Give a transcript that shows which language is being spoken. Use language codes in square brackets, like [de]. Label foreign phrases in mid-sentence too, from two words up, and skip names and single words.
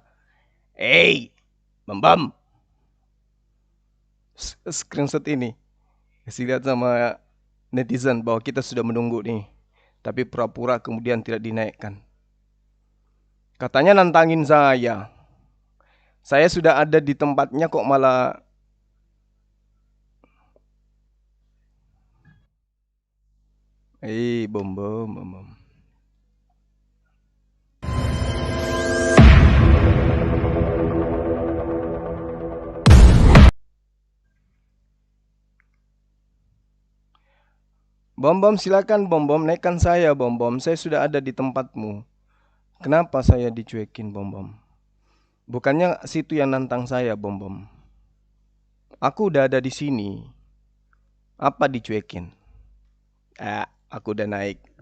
[id] Hey, Bom Bom. Screenshot ini. Kasih lihat sama netizen bahwa kita sudah menunggu nih. Tapi pura-pura kemudian tidak dinaikkan. Katanya nantangin saya. Saya sudah ada di tempatnya kok malah. Bom Bom, Bom Bom. Bom Bom silakan Bom Bom, naikkan saya Bom Bom. Saya sudah ada di tempatmu. Kenapa saya dicuekin Bom Bom? Bukannya situ yang nantang saya Bom Bom. Aku udah ada di sini. Apa dicuekin? Aku udah naik.